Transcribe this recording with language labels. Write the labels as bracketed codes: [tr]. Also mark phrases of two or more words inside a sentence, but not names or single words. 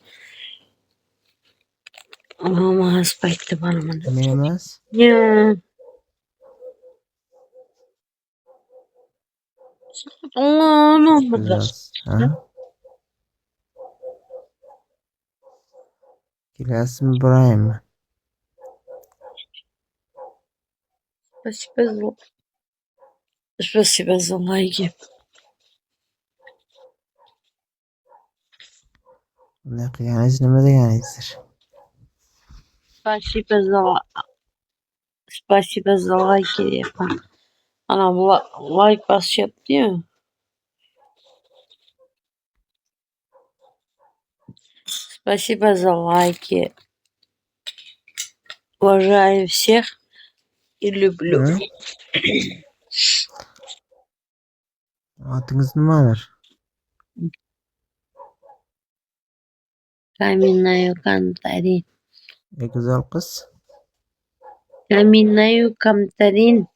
[uz] Namoz payti boraman. Nima emas? Ya. Bilasiz, ha? Kelasizmi, boraymi? [ru] Спасибо за лайки. [uz] Bunday qilganingiz nima deganingizdir? [ru] Спасибо за лайки [uz] deyapman. Ana bu like bosyapti-yu. [ru] Спасибо за лайки. Уважаю всех и люблю. [uz] Ha? Otingiz nimadir? Каменная Кантарин. Go'zal qiz. Каменная Камтарин.